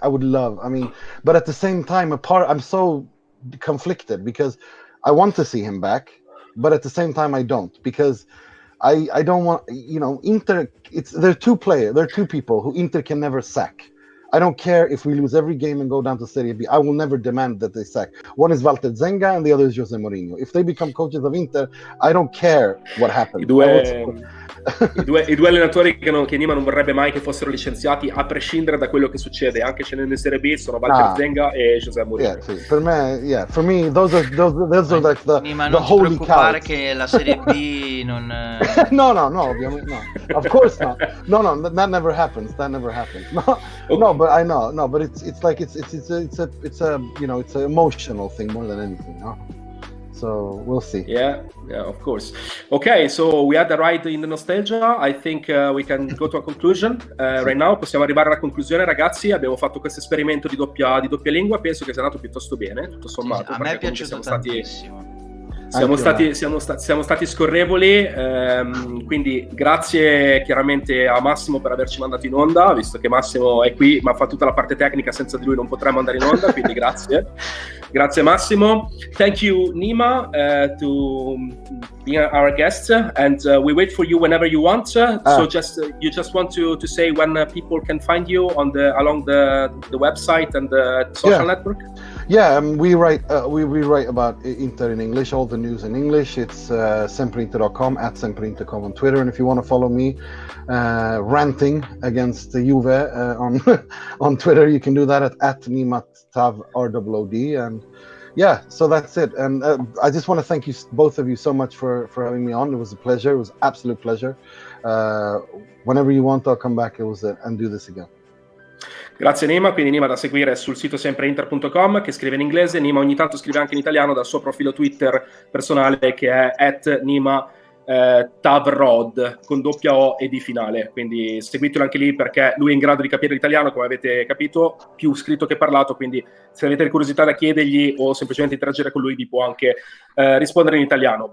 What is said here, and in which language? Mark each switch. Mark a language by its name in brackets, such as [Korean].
[English] But at the same time, I'm so conflicted, because I want to see him back, but at the same time I don't, because I don't want, Inter, they're two people who Inter can never sack. I don't care if we lose every game and go down to Serie B. I will never demand that they sack. One is Walter Zenga and the other is Jose Mourinho. If they become coaches of Inter, I don't care what happens. [Italian] I due allenatori che Nima non vorrebbe mai che fossero licenziati, a prescindere da quello che succede, anche scendendo in Serie B, sono Walter Zenga e José Mourinho. [English] For me, those are like Nima, the holy cows. [Italian] Che la Serie B non no, ovviamente no. [English] Of course not. No, that never happens. No, but I know. No, but it's like it's an emotional thing more than anything, no? So we'll see. Yeah, of course. Okay, so we had a ride in the nostalgia. I think we can go to a conclusion right now. [Italian] Possiamo arrivare alla conclusione, ragazzi. Abbiamo fatto questo esperimento di doppia lingua. Penso che sia andato piuttosto bene, tutto sommato. A me è piaciuto tantissimo. Siamo stati scorrevoli, quindi grazie chiaramente a Massimo per averci mandato in onda, visto che Massimo è qui ma fa tutta la parte tecnica, senza di lui non potremmo andare in onda, quindi grazie Massimo. [English] Thank you Nima to being our guest, and we wait for you whenever you want. So you just want to say when people can find you along the website and the social network? Yeah, we write about Inter in English, all the news in English. It's sempreinter.com, @sempreinter.com on Twitter, and if you want to follow me ranting against the Juve on Twitter, you can do that at Nima Tavalley, and yeah, so that's it. And I just want to thank you, both of you, so much for having me on. It was a pleasure. It was an absolute pleasure. Whenever you want, I'll come back and do this again. [Italian] Grazie Nima, quindi Nima da seguire sul sito sempreinter.com, che scrive in inglese. Nima ogni tanto scrive anche in italiano dal suo profilo Twitter personale, che è @Nima Tavrod con doppia O e D finale, quindi seguitelo anche lì perché lui è in grado di capire l'italiano, come avete capito, più scritto che parlato, quindi se avete curiosità da chiedergli o semplicemente interagire con lui vi può anche rispondere in italiano.